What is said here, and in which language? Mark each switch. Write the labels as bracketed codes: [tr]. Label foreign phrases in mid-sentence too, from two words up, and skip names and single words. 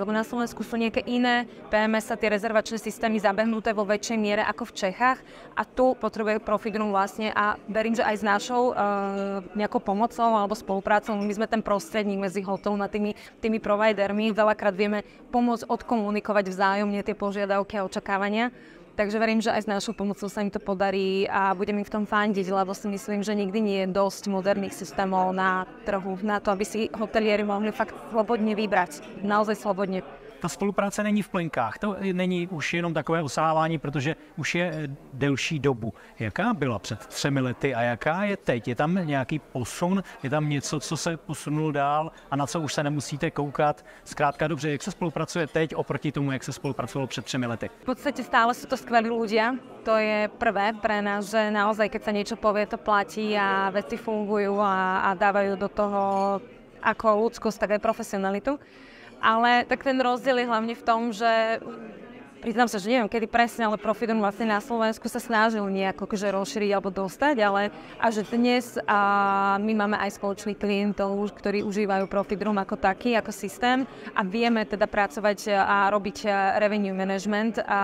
[sk] Lebo na Slovensku sú nejaké iné PMS a tie rezervačné systémy zabehnuté vo väčšej miere ako v Čechách a tu potrebuje Profitrum vlastne a verím, že aj s našou nejakou pomocou alebo spoluprácou, my sme ten prostredník medzi hotelom a tými providermi, veľakrát vieme pomôcť odkomunikovať vzájomne tie požiadavky a očakávania. Takže verím, že aj s našou pomocou sa im to podarí a budem im v tom fandiť, lebo si myslím, že nikdy nie je dosť moderných systémov na trhu na to, aby si hotelieri mohli fakt slobodne vybrať. Naozaj slobodne. [cs] Ta spolupráce není v plenkách, to není už jenom takové osávání, protože už je delší dobu. Jaká byla před 3 lety a jaká je teď? Je tam nějaký posun? Je tam něco, co se posunulo dál a na co už se nemusíte koukat? Zkrátka dobře, jak se spolupracuje teď oproti tomu, jak se spolupracovalo před 3 lety? [sk] V podstate stále sú to skvelí ľudia. To je prvé pre nás, že naozaj, keď sa niečo povie, to platí a veci fungujú a dávajú do toho ako ľudskosť, tak aj profesionalitu. Ale tak ten rozdiel je hlavne v tom, že priznám sa, že neviem kedy presne, ale Profitrum vlastne na Slovensku sa snažil nejako rozšíriť alebo dostať, ale a že dnes my máme aj spoločných klientov, ktorí užívajú Profitrum ako taký, ako systém a vieme teda pracovať a robiť [en] revenue management.